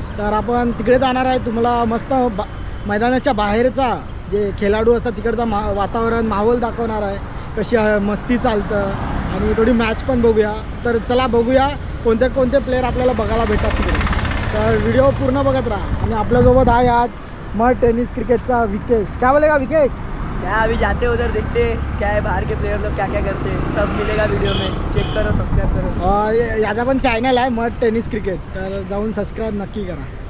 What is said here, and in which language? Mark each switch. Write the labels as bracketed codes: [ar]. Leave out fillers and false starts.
[mr] तर आपण तिकडे जाणार आहे, तुम्हाला मस्त मैदानाच्या बाहेरचा जे खेळाडू असतात तिकडचा वातावरण माहोल दाखवणार आहे, कशी मस्ती चालतं आणि थोडी मॅच पण बघूया. तर चला बघूया कोणते कोणते प्लेयर आपल्याला बघायला भेटतात तिकडे. तर व्हिडिओ पूर्ण बघत राहा. आणि आपल्यासोबत आहे आज मग टेनिस क्रिकेटचा विकेश. [hi] क्या बोलेगा विकेश? क्या अभी जाते उधर देखते क्या है, बाहर के प्लेयर लोग क्या क्या करते हैं, सब मिलेगा वीडियो में. चेक करो, सब्सक्राइब करो. [mr] याचा पण चॅनल आहे मग टेनिस क्रिकेट, तर जाऊन सबस्क्राइब नक्की करा.